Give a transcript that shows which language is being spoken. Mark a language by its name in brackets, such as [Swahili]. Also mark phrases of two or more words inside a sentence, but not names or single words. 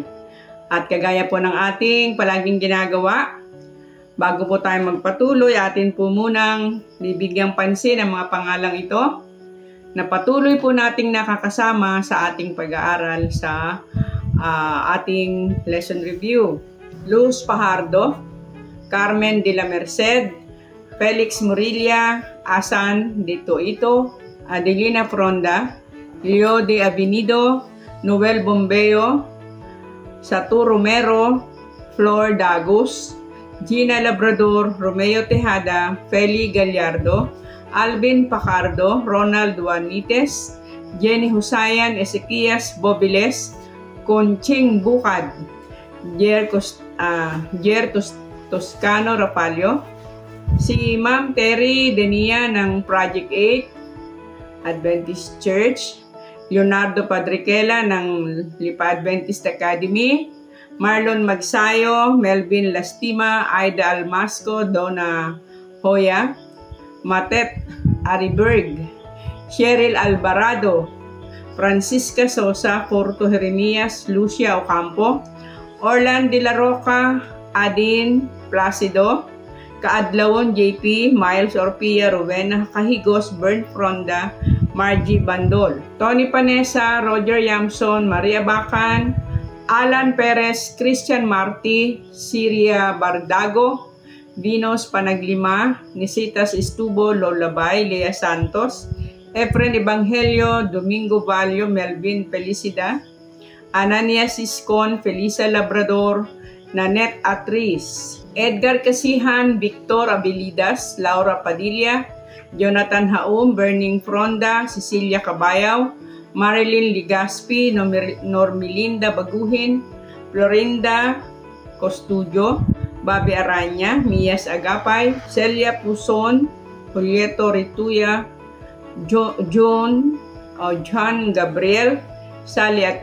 [Filipino] At kagaya po ng ating palaging ginagawa, bago po tayo magpatuloy, atin po munang bibigyang pansin ang mga pangalang ito na patuloy po nating nakakasama sa ating pag-aaral sa ating lesson review. Luz Fajardo, Carmen de la Merced, Felix Murilla, Asan de Toito, Adelina Fronda, Leo de Avenido, Noel Bombeo, Satu Romero, Flor Dagus, Gina Labrador, Romeo Tejada, Feli Gallardo, Alvin Pacardo, Ronald Juanites, Jenny Husayan, Ezequias Bobiles, Conching Bukad, Jer Toscano Rapalio, si Ma'am Terry Denia ng Project 8 Adventist Church, Leonardo Padriquela ng Lipa Adventist Academy, Marlon Magsayo, Melvin Lastima, Aida Almasco, Donna Hoya, Matet Ariberg, Cheryl Alvarado, Francisca Sosa, Porto Jeremias, Lucia Ocampo, Orlan de la Roca, Adin Placido, Kaadlawon JP, Miles Orpia, Rowena Kahigos, Bern Fronda, Margie Bandol, Tony Panesa, Roger Yamson, Maria Bacan, Alan Perez, Christian Marti, Siria Bardago, Vinos Panaglima, Nisitas Estubo, Lolabay, Lea Santos, Efren Evangelio, Domingo Valio, Melvin Felicida, Ananias Iscon, Felisa Labrador, Nanette Atris, Edgar Casihan, Victor Abilidas, Laura Padilla, Jonathan Haum, Burning Fronda, Cecilia Cabayaw, Marilyn Ligaspi, Normelinda Baguhin, Florinda Costudio, Bobby Aranya, Mias Agapay, Celia Puson, Julieto Rituya, John Gabriel, Sally